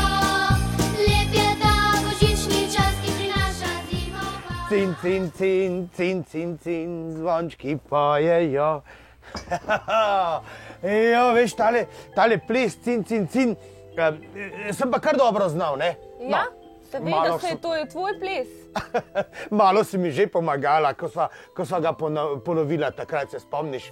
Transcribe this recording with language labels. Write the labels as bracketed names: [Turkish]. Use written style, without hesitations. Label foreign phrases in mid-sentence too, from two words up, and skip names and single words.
[Slovenian] Lep je ta božični čas, ki prinaša zimo v vas. Cin, cin, cin, cin, cin, cin, zvončki pojejo. Jo, veš, tale ples, cin, cin, cin, sem pa kar dobro znal, ne? Ja, No, malo seveda, so- to je tvoj ples. Malo si mi že pomagala, ko sva ga ponovila, takrat se spomniš.